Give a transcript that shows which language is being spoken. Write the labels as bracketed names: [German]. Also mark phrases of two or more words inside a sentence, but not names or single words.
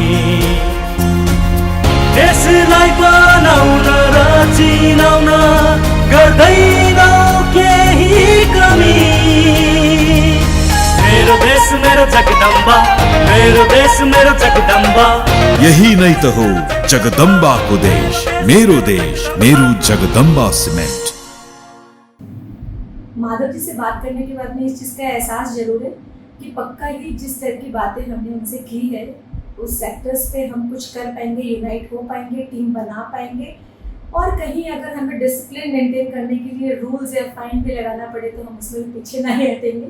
[Nepali] देशलाई बनाउन र चिनाउन गर्दैनौ केही कमी। मेरो देश मेरो जगदम्बा, मेरो देश मेरो जगदम्बा। यही नै त हो जगदम्बाको देश, मेरो जगदम्बा सीमेंट। [Hindi] माधव जी से बात करने के बाद में इस चीज़ का एहसास जरूर है कि पक्का ही जिस तरह की बातें हमने उनसे की है उस सेक्टर्स पे हम कुछ कर पाएंगे, यूनाइट हो पाएंगे, टीम बना पाएंगे। और कहीं अगर हमें डिसिप्लिन मेंटेन करने के लिए रूल्स या फाइन भी लगाना पड़े तो हम उसमें भी पीछे नहीं हटेंगे।